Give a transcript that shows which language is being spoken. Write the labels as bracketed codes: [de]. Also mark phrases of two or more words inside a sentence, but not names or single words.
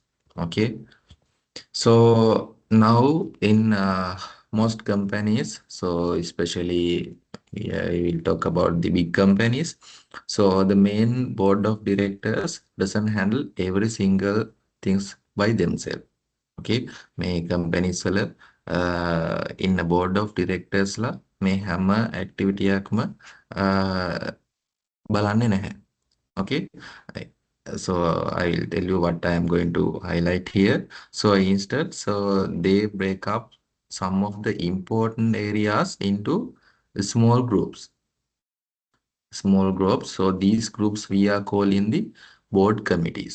[en] Okay, so now in most companies, so especially yeah, we will talk about the big companies. So the main board of directors doesn't handle every single things by themselves. [si] Okay, මේ companies වල [en] in a board of directors [si] ලා මේ හැම activity එකක්ම බලන්නේ නැහැ. [en] Okay, so I will tell you what I am going to highlight here. So instead, so they break up some of the important areas into small groups. Small groups. So these groups we are calling the board committees.